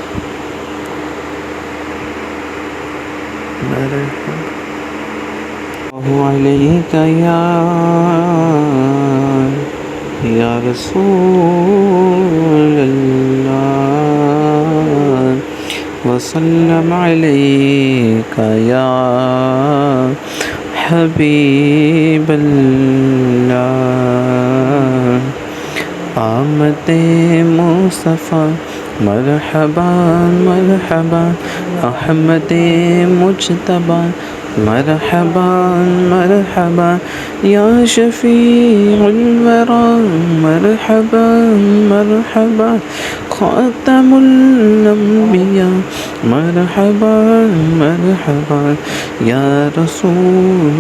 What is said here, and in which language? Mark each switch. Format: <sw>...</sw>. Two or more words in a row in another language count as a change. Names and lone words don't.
<ar>علیک یا رسول اللہ وسلم علیک یا حبیب</ar> <ur>اللہ آمد مصطفیٰ مرحبا مرحبا احمد مجتبی مرحبا مرحبا یا شفیع</ur> <ar>الورا مرحبا مرحبا خاتم الانبیاء مرحبا مرحبا یا رسول</ar>